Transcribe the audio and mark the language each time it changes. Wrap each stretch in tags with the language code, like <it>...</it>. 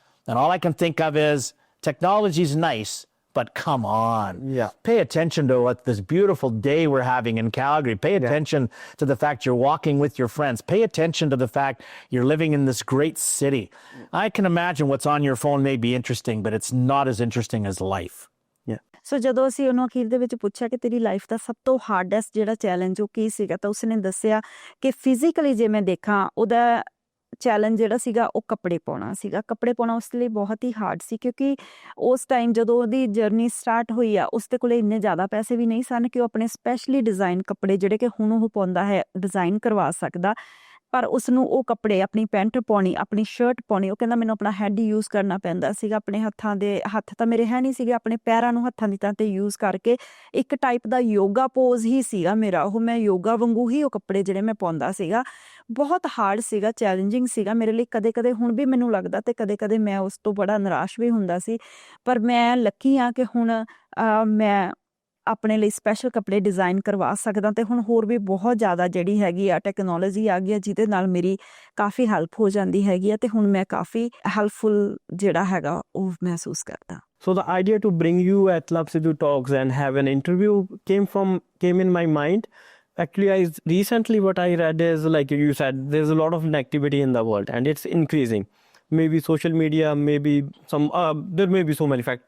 <en>And all I can think of is, technology's nice, but come on. Pay attention to what this beautiful day we're having in Calgary. Pay attention to the fact you're walking with your friends. Pay attention to the fact you're living in this great city. I can imagine what's on your phone may be interesting, but it's not as interesting as life.</en> <pa>ਸੋ ਜਦੋਂ ਅਸੀਂ ਉਹਨੂੰ ਅਖੀਰ ਦੇ ਵਿੱਚ ਪੁੱਛਿਆ ਕਿ ਤੇਰੀ life ਦਾ ਸਭ ਤੋਂ ਹਾਰਡੈਸਟ ਜਿਹੜਾ ਚੈਲੰਜ ਉਹ ਕੀ ਸੀਗਾ, ਤਾਂ ਉਸਨੇ ਦੱਸਿਆ ਕਿ ਫਿਜ਼ੀਕਲੀ ਜੇ ਮੈਂ ਦੇਖਾਂ ਉਹਦਾ ਚੈਲੰਜ ਜਿਹੜਾ ਸੀਗਾ ਉਹ ਕੱਪੜੇ ਪਾਉਣਾ ਸੀਗਾ। ਕੱਪੜੇ ਪਾਉਣਾ ਉਸ ਲਈ ਬਹੁਤ ਹੀ ਹਾਰਡ ਸੀ, ਕਿਉਂਕਿ ਉਸ ਟਾਈਮ ਜਦੋਂ ਉਹਦੀ ਜਰਨੀ ਸਟਾਰਟ ਹੋਈ ਆ, ਉਸ ਦੇ ਕੋਲੇ ਇੰਨੇ ਜ਼ਿਆਦਾ ਪੈਸੇ ਵੀ ਨਹੀਂ ਸਨ ਕਿ ਉਹ ਆਪਣੇ ਸਪੈਸ਼ਲੀ ਡਿਜ਼ਾਈਨ ਕੱਪੜੇ ਜਿਹੜੇ ਕਿ ਹੁਣ ਉਹ ਪਾਉਂਦਾ ਹੈ ਡਿਜ਼ਾਈਨ ਕਰਵਾ ਸਕਦਾ। ਪਰ ਉਸਨੂੰ ਉਹ ਕੱਪੜੇ, ਆਪਣੀ ਪੈਂਟ ਪਾਉਣੀ, ਆਪਣੀ ਸ਼ਰਟ ਪਾਉਣੀ, ਉਹ ਕਹਿੰਦਾ ਮੈਨੂੰ ਆਪਣਾ ਹੈਡ ਹੀ ਯੂਜ਼ ਕਰਨਾ ਪੈਂਦਾ ਸੀਗਾ। ਆਪਣੇ ਹੱਥ ਤਾਂ ਮੇਰੇ ਹੈ ਨਹੀਂ ਸੀਗੇ, ਆਪਣੇ ਪੈਰਾਂ ਨੂੰ ਹੱਥਾਂ ਦੀ ਤਰ੍ਹਾਂ ਤੇ ਯੂਜ਼ ਕਰਕੇ ਇੱਕ ਟਾਈਪ ਦਾ ਯੋਗਾ ਪੋਜ਼ ਹੀ ਸੀਗਾ ਮੇਰਾ ਉਹ। ਮੈਂ ਯੋਗਾ ਵਾਂਗੂ ਹੀ ਉਹ ਕੱਪੜੇ ਜਿਹੜੇ ਮੈਂ ਪਾਉਂਦਾ ਸੀਗਾ। ਬਹੁਤ ਹਾਰਡ ਸੀਗਾ, ਚੈਲੰਜਿੰਗ ਸੀਗਾ ਮੇਰੇ ਲਈ। ਕਦੇ ਕਦੇ ਹੁਣ ਵੀ ਮੈਨੂੰ ਲੱਗਦਾ ਤੇ ਕਦੇ ਕਦੇ ਮੈਂ ਉਸ ਤੋਂ ਬੜਾ ਨਿਰਾਸ਼ ਵੀ ਹੁੰਦਾ ਸੀ। ਪਰ ਮੈਂ ਲੱਕੀ ਹਾਂ ਕਿ ਹੁਣ ਮੈਂ ਆਪਣੇ ਲਈ ਸਪੈਸ਼ਲ ਕੱਪੜੇ ਡਿਜ਼ਾਈਨ ਕਰਵਾ ਸਕਦਾ। ਤੇ ਹੁਣ ਹੋਰ ਵੀ ਬਹੁਤ ਜ਼ਿਆਦਾ ਜਿਹੜੀ ਹੈਗੀ ਆ ਟੈਕਨੋਲੋਜੀ ਆ ਗਈ ਆ, ਜਿਹਦੇ ਨਾਲ ਮੇਰੀ ਕਾਫੀ ਹੈਲਪ ਹੋ ਜਾਂਦੀ ਹੈਗੀ ਆ, ਤੇ ਹੁਣ ਮੈਂ ਕਾਫੀ ਹੈਲਪਫੁਲ ਜਿਹੜਾ ਹੈਗਾ ਉਹ ਮਹਿਸੂਸ ਕਰਦਾ।</pa> <en>So the idea to bring you at Sidhu Talkz and have an interview came in my mind. Actually, recently what I read is, like you said, there's a lot of negativity in the world and it's increasing. Maybe social media, maybe there may be so many factors.</en>